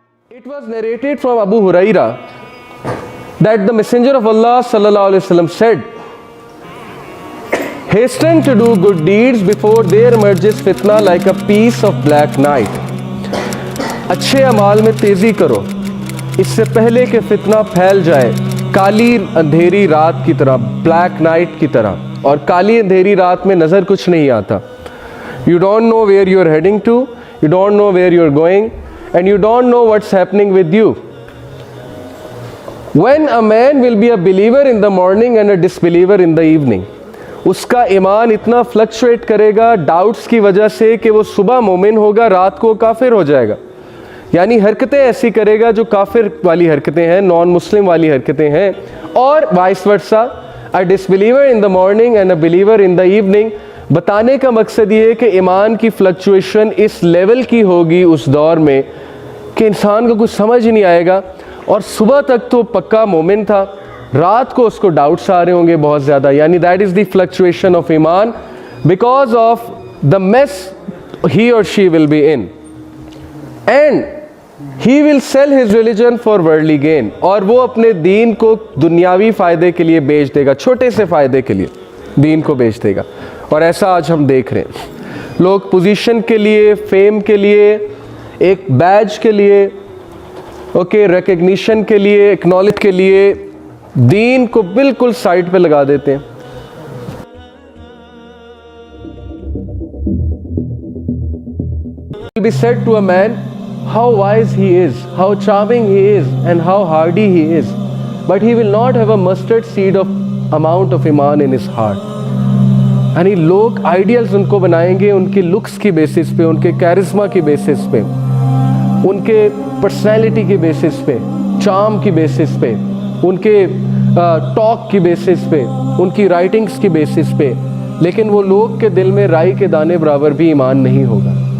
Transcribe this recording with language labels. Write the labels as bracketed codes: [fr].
[en] It was narrated from Abu Huraira that the Messenger of Allah sallallahu alaihi wasallam said, hasten to do good deeds before there emerges fitna like a piece of black night. [ur] اچھے اعمال میں تیزی کرو اس سے پہلے کہ فتنہ پھیل جائے کالی اندھیری رات کی طرح، بلیک نائٹ کی طرح. اور کالی اندھیری رات میں نظر کچھ نہیں آتا. [en] You don't know where you are heading to, you don't know where you are going, and you don't know what's happening with you. When a man will be a believer in the morning and a disbeliever in the evening, [ur] اس کا ایمان اتنا fluctuate کرے گا doubts کی وجہ سے کہ وہ صبح مومن ہوگا، رات کو کافر ہو جائے گا. یعنی حرکتیں ایسی کرے گا جو کافر والی حرکتیں ہیں، نان مسلم والی حرکتیں ہیں. [en] اور vice versa, a disbeliever in the morning and a believer in the evening. [ur] بتانے کا مقصد یہ ہے کہ ایمان کی فلکچویشن اس لیول کی ہوگی اس دور میں کہ انسان کو کچھ سمجھ ہی نہیں آئے گا. اور صبح تک تو پکا مومن تھا، رات کو اس کو ڈاؤٹس آ رہے ہوں گے بہت زیادہ, یعنی [en] that is the fluctuation of ایمان because of the mess he اور she will be in, and he will sell his religion for worldly gain, [ur] اور وہ اپنے دین کو دنیاوی فائدے کے لیے بیچ دے گا, چھوٹے سے فائدے کے لیے دین کو بیچ دے گا. اور ایسا آج ہم دیکھ رہے ہیں, لوگ پوزیشن کے لیے, فیم کے لیے, ایک بیج کے لیے, اوکے, ریکگنیشن کے لیے, ایکنالج کے لیے دین کو بالکل سائڈ پہ لگا دیتے ہیں. [en] It will be said to a man how wise he is, how charming he is, and how hardy he is, but he will not have a mustard seed of amount of iman in his heart. [ur] یعنی لوگ ideals ان کو بنائیں گے ان کی looks کی basis پہ, ان کے charisma کی بیسس پہ, ان کے پرسنالٹی کی بیسس پہ, چارم کی بیسس پہ, ان کے ٹاک کی بیسس پہ, ان کی رائٹنگز کی بیسس پہ, لیکن وہ لوگ کے دل میں رائی کے دانے برابر بھی ایمان نہیں ہوگا.